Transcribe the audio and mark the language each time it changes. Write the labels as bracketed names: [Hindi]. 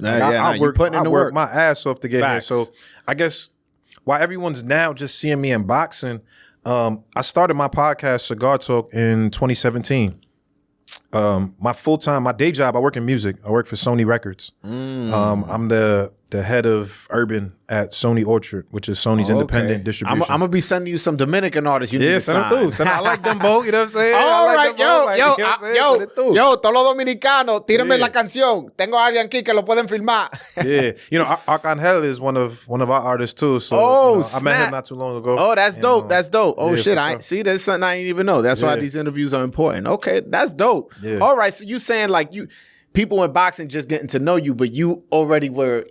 [English] I work my ass off to get here. So I guess while everyone's now just seeing me in boxing, I started my podcast, Cigar Talk, in 2017. My day job, I work in music. I work for Sony Records. I'm the head of urban at Sony Orchard, which is Sony's independent distribution. I'm gonna be sending you some Dominican artists. You need to send them through. I like them both. You know what I'm saying? All right, yo, [Spanish] todos los dominicanos, tírenme la canción. Tengo a alguien aquí que lo pueden filmar. [English] Yeah, Arcangel is one of our artists too. So I met him not too long ago. Oh, that's dope. That's dope. Oh shit, see, there's something I didn't even know. That's why these interviews are important. Okay, that's dope. Yeah. All right, so you saying like people in boxing just getting to know you, but you already were.